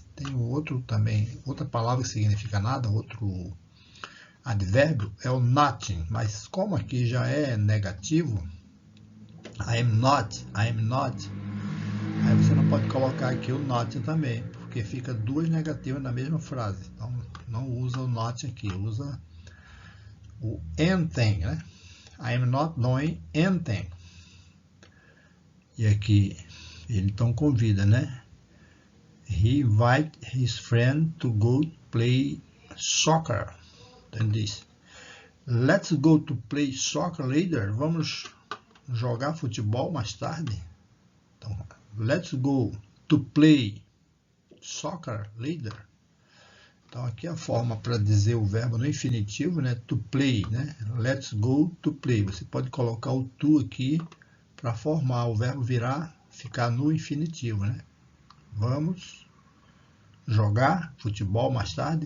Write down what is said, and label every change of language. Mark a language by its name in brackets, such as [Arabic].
[Portuguese] Tem o outro também, outra palavra que significa nada, outro advérbio é o nothing, mas como aqui já é negativo, I'm not, aí você não pode colocar aqui o not também, porque fica duas negativas na mesma frase. Então não usa o not aqui, usa o anything, né? [English] I'm not doing anything. [Portuguese] E aqui ele então convida, né? [English] He invite his friend to go play soccer. [Portuguese] Então diz, [English] let's go to play soccer later. [Portuguese] Vamos jogar futebol mais tarde. [English] Então, let's go to play soccer later. [Portuguese] Então aqui a forma para dizer o verbo no infinitivo, né? To play, né? [English] Let's go to play. [Portuguese] Você pode colocar o to aqui para formar o verbo ficar no infinitivo, né? Vamos jogar futebol mais tarde.